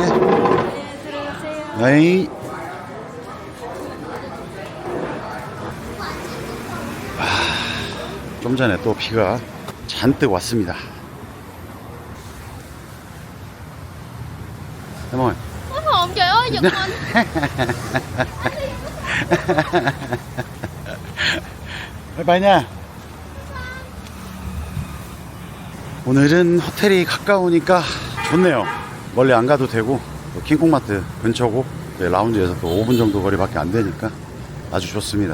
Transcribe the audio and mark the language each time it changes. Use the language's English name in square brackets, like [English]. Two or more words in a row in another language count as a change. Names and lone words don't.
[Korean] 네, 들어가세요. 에이. 좀 전에 또 비가 잔뜩 왔습니다. 해몽. [Vietnamese] Hồn trời ơi, giật mình. [Korean] 바이바이냐. 오늘은 호텔이 가까우니까 좋네요. 멀리 안 가도 되고 또 킹콩마트 근처고 라운지에서 또 5분 정도 거리밖에 안 되니까 아주 좋습니다.